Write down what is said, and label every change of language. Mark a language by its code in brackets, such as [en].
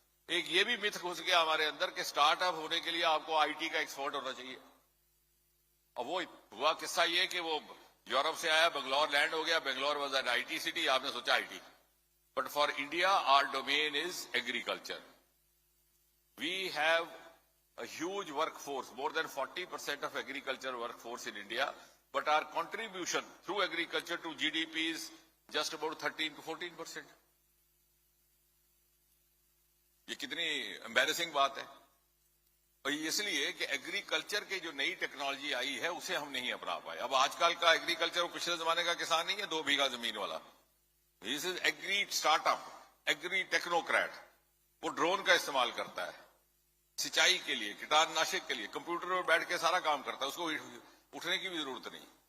[hi] एक ये भी मिथ घुस गया हमारे अंदर कि स्टार्टअप होने के लिए आपको आईटी का एक्सपर्ट होना चाहिए। अब वो हुआ किस्सा ये कि वो यूरोप से आया, बेंगलोर लैंड हो गया, [en] Bangalore was an IT city, [hi] आपने सोचा IT. [en] But for India our domain is agriculture. We have a huge workforce, more than 40% of agriculture workforce in India, but our contribution through agriculture to GDP is just about 13 to 14%. [hi] ये कितनी embarrassing बात है। और इसलिए कि agriculture के जो नई टेक्नोलॉजी आई है उसे हम नहीं अपना पाए। अब आजकल का एग्रीकल्चर वो पिछले जमाने का किसान नहीं है 2 बीघा जमीन वाला। [en] This is agri startup, agri technocrat. [hi] वो ड्रोन का इस्तेमाल करता है सिंचाई के लिए, कीटनाशक के लिए, कंप्यूटर पर बैठ के सारा काम करता है, उसको उठने की भी जरूरत नहीं।